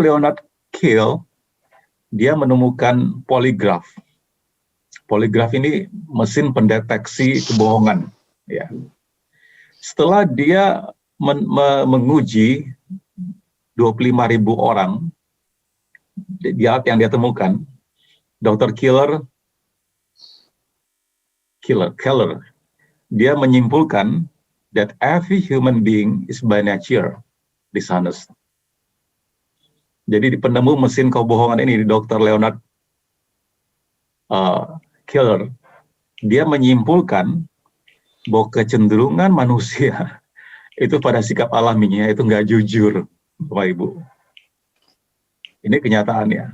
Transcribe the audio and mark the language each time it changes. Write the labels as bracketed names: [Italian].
[Indonesian] Leonard Kiel, dia menemukan poligraf. Poligraf ini mesin pendeteksi kebohongan. Ya. Setelah dia menguji 25.000 orang di alat yang dia temukan, Dr. [English] Keller, [Indonesian] dia menyimpulkan [English] that every human being is by nature dishonest. [Indonesian] Jadi di penemu mesin kebohongan ini, Dr. Leonard Keller, dia menyimpulkan bahwa kecenderungan manusia itu pada sikap alaminya itu nggak jujur, Bapak Ibu. Ini kenyataannya.